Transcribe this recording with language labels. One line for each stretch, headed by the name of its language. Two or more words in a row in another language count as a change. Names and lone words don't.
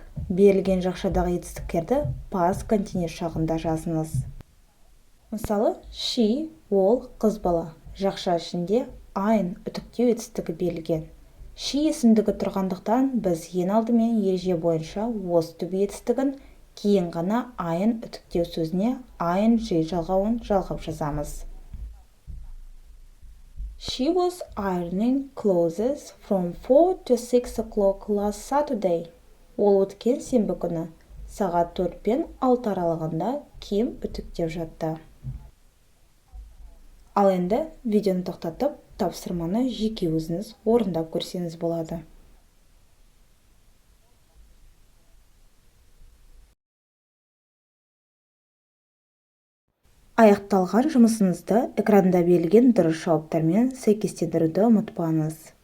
Kazakh: Берілген жақшадағы етістіктерді
English: past continuous
Kazakh: шағында жазыңыз. Мысалы, she, ол қыз бала. Жақша ішінде ing үтіктеу етістігі берілген. She есімдігі тұрғандықтан біз ең алдымен ереже бойынша
English: was to be
Kazakh: етістігін, кейін ғана ing үтіктеу сөзіне ing жалғауын жалғап жазамыз.
English: She was ironing clothes from 4 to 6 o'clock last Saturday.
Kazakh: Ол өткен сенбі күні сағат 4 пен 6 аралығында киім үтіктеп жатты. Ал енді видеоны тоқтатып, тапсырманы жеке өзіңіз орындап көрсеңіз болады. Аяқталған жұмысыңызды экранда берілген дұрыс жауаптармен сәйкестендіруді ұмытпаңыз.